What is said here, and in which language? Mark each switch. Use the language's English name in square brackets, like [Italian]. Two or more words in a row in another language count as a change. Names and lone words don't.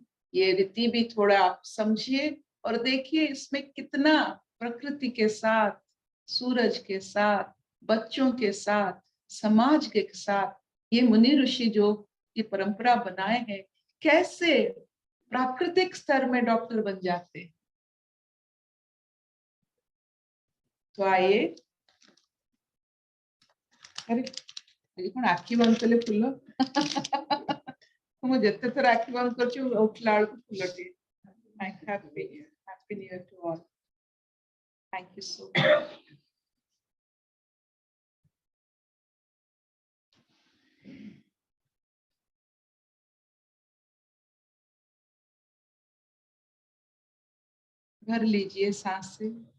[Hindi] ये रीति भी थोड़ा आप समझिए और देखिए इसमें कितना प्रकृति के साथ, सूरज के साथ, बच्चों के साथ, समाज के साथ ये मुनि ऋषि जो ये परंपरा बनाए हैं, कैसे प्राकृतिक स्तर में डॉक्टर बन जाते हैं। तो आइए, [Odia] ଆରେ କୋଉ ଆଖି ବନ୍ଦ କଲେ ଫୁଲ ମୁଁ ଯେତେ ଥର ଆଖି ବନ୍ଦ କରୁଛି ଉଠିଲା ବେଳକୁ ଫୁଲଟି। [English] Happy New Year to all. Thank you so much. [Hindi] भर लीजिए सांसें।